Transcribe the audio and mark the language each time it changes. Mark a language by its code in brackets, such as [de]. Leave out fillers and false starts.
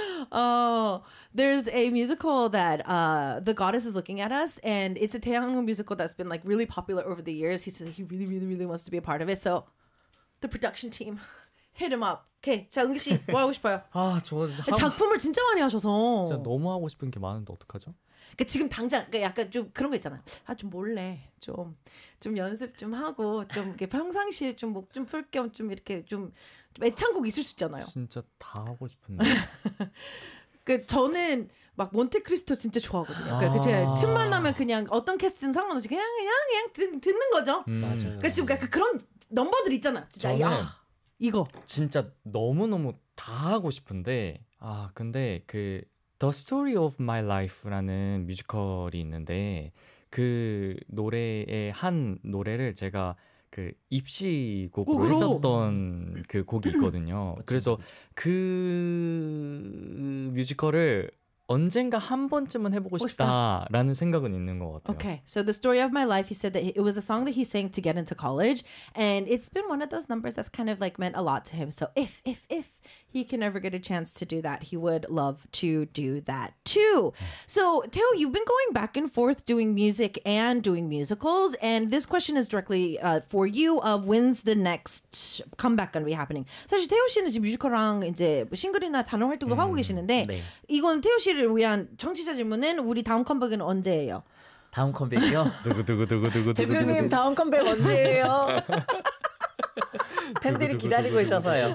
[en] There's a musical that The Goddess is Looking at Us, and it's a 태양궁 musical that's been like really popular over the years. He says he really really really wants to be a part of it. So the production team hit him up. [ko] 오케이. [en] Okay. [ko] 자, 은기 씨, 뭐 하고 싶어요? 아, 저 작품을 진짜 많이 하셔서 진짜 너무 하고 싶은 게 많은데 어떡하죠? 그러니까 지금 당장 그러니까 약간 좀 그런 거 있잖아요. 아, 좀 몰래 좀 연습 좀 하고 좀 이렇게 평상시에 좀 목 좀 풀 겸 좀 이렇게 좀 애창곡 있을 수 있잖아요. 진짜 다 하고 싶은데. 그 저는 막 몬테크리스토 진짜 좋아하거든요. 아~ 그러니까 제가 틈만 나면 그냥 어떤 캐스트는 상관없이 그냥 듣는 거죠. 맞아요. 그 지금 그러니까 그런 넘버들 있잖아요. 진짜 야. 이거 진짜 너무너무 다 하고 싶은데 아 근데 그 The Story of My Life라는 뮤지컬이 있는데 그 노래의 한 노래를 제가 그 입시곡으로 했었던 그 곡이 있거든요. 그래서 그 뮤지컬을 언젠가 한 번쯤은 해보고 싶다라는 생각은 있는 것 같아요. [en] Okay, so the story of my life, he said that it was a song that he sang to get into college, and it's been one of those numbers that's kind of like meant a lot to him. So if he can ever get a chance to do that, he would love to do that too. So Tae, you've been going back and forth doing music and doing musicals, and this question is directly for you of when's the next comeback going to be happening? [ko] 사실 태호 씨는 지금 뮤지컬랑 이제 싱글이나 단원 활동도 하고 계시는데 네. 이건 태호 씨를 위한 청취자 질문은 우리 다음 컴백은 언제예요? 다음 컴백이요? 누구 대표님 다음 컴백 언제예요? 팬들이 기다리고 있어서요.